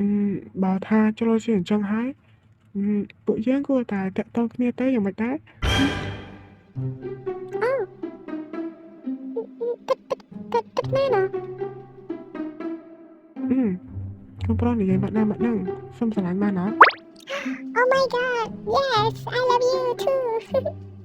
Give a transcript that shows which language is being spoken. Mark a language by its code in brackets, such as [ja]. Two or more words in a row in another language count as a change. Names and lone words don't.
[km] បើថាចុះលូស៊ីអញ្ចឹងហើយពួកយើងគួរតែតាក់ទងគ្នាទៅយ៉ាងម៉េចដែរ ពិតមែនហ៎ កុំប្រនិយាយមកហ្នឹងសុំស្រឡាញ់បានអត់ [en] Oh my god yes I love you too